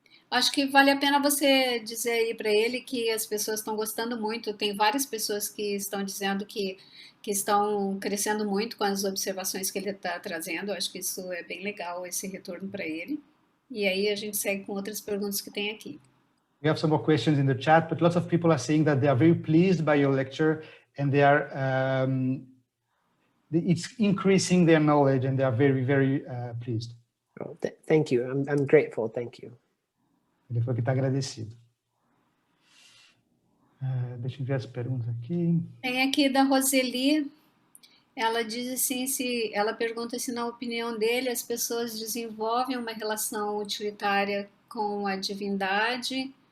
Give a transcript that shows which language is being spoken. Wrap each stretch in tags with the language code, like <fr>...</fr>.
<pt>Acho que vale a pena você dizer aí para ele que as pessoas estão gostando muito. Tem várias pessoas que estão dizendo que estão crescendo muito com as observações que ele está trazendo. Acho que isso é bem legal, esse retorno para ele. E aí a gente segue com outras perguntas que tem aqui.</pt> <en>We have some more questions in the chat, but lots of people are saying that they are very pleased by your lecture and they are it's increasing their knowledge and they are very, very pleased. Oh, thank you. I'm grateful. Thank you.</en> <pt>Ele falou que está agradecido. Deixa eu ver as perguntas aqui. Tem aqui da Roseli. Ela diz assim, ela pergunta se na opinião dele as pessoas desenvolvem uma relação utilitária com a divindade.</pt>